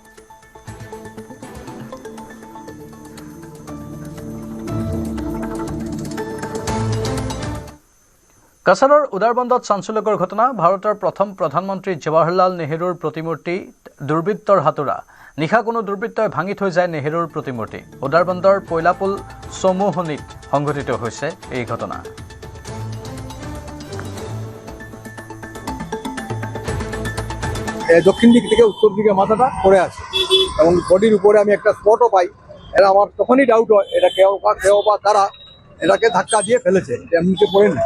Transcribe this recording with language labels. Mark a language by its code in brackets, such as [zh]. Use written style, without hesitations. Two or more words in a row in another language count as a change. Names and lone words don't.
[as] কাছাৰৰ উদাৰবন্দত চাঞ্চল্যকৰ ঘটনা। ভাৰতৰ প্ৰথম প্ৰধানমন্ত্ৰী জৱাহৰলাল নেহৰুৰ প্ৰতিমূৰ্তি দুৰ্বৃত্তৰ হাতোৰা। নিশা কোনো দুৰ্বৃত্তই ভাঙি থৈ যায় নেহৰুৰ প্ৰতিমূৰ্তি। উদাৰবন্দৰ পৈলাপুল চমুহনিত সংঘটিত হৈছে এই ঘটনা। [bn] দক্ষিণ দিক থেকে উত্তর দিকে মাথাটা পড়ে আছে এবং বডির উপরে আমি একটা স্পটও পাই। এরা আমার তখনই ডাউট হয় এটা কেউ বা তারা এটাকে ধাক্কা দিয়ে ফেলেছে, এমনিতে পড়ে না।